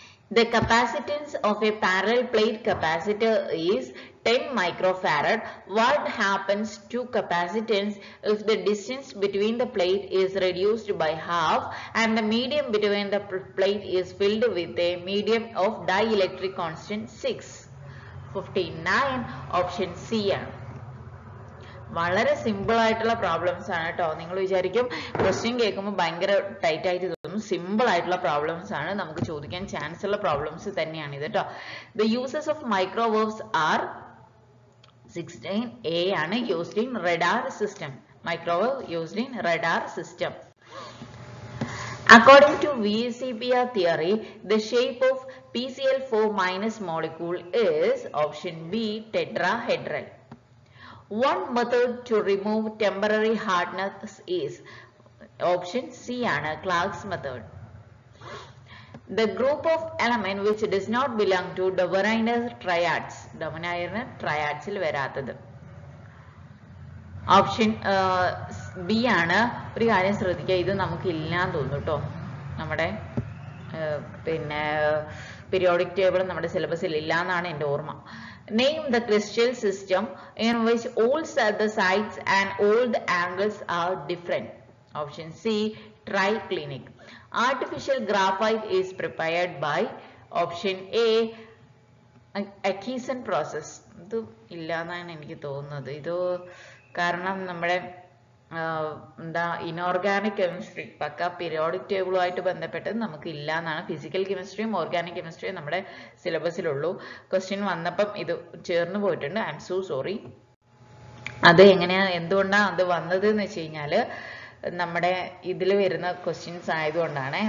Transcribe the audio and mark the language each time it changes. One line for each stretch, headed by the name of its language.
English: The capacitance of a parallel plate capacitor is 10 microfarad. What happens to capacitance if the distance between the plate is reduced by half and the medium between the plate is filled with a medium of dielectric constant 6? 59. Option C ആണ്.
Malayalam: വളരെ simple ആയിട്ടുള്ള problems ആണ് കേട്ടോ. നിങ്ങൾ വിചാരിക്കും question കേൾക്കുമ്പോൾ ഭയങ്കര tight ആയിട്ട് തോന്നും. സിമ്പിൾ ആയിട്ടുള്ള പ്രോബ്ലംസ് ആണ്, നമുക്ക് ചോദിക്കാൻ ചാൻസ് ഉള്ള പ്രോബ്ലംസ് തന്നെയാണ് ഇത് കേട്ടോ.
English: The uses of microwaves are 16A ആണ് used in radar system. Microwave used in radar system. According to VSEPR theory, the shape of PCl4 minus molecule is option B tetrahedral. One method to remove temporary hardness is option C ആണ് Clark's method. The group of element which does not belong to Dobereiner triads.
Malayalam: Dobereiner triads il verathadu.
English: Option B ആണ്.
Malayalam: ഒരു കാര്യം ശ്രദ്ധിക്കുക, ഇത് നമുക്ക് ഇല്ലാന്ന് തോന്നുന്നു കേട്ടോ. നമ്മുടെ പിന്നെ പീരിയോഡിക് ടേബിൾ നമ്മുടെ സിലബസിൽ ഇല്ല എന്നാണ് എൻ്റെ ഓർമ്മ.
English: Name the crystal system in which all the sides and all the angles are different. Option C triclinic. Artificial graphite is prepared by option A adhesion process.
Malayalam: ഇത് ഇല്ല എന്നാണ് എനിക്ക് തോന്നുന്നത്. ഇത് കാരണം നമ്മുടെ എന്താ ഇനോർഗാനിക് കെമിസ്ട്രി പക്ക പീരിയോഡിക് ടേബിളുമായിട്ട് ബന്ധപ്പെട്ടത് നമുക്ക് ഇല്ല എന്നാണ്. ഫിസിക്കൽ കെമിസ്ട്രിയും ഓർഗാനിക് കെമിസ്ട്രിയും നമ്മുടെ സിലബസിലുള്ളൂ. ക്വസ്റ്റ്യൻ വന്നപ്പം ഇത് ചേർന്ന് പോയിട്ടുണ്ട്.
English: I'm so sorry.
Malayalam: അത് എങ്ങനെയാ എന്തുകൊണ്ടാണ് അത് വന്നത് എന്ന് വെച്ച് കഴിഞ്ഞാൽ നമ്മുടെ ഇതിൽ വരുന്ന ക്വസ്റ്റ്യൻസ് ആയതുകൊണ്ടാണ്.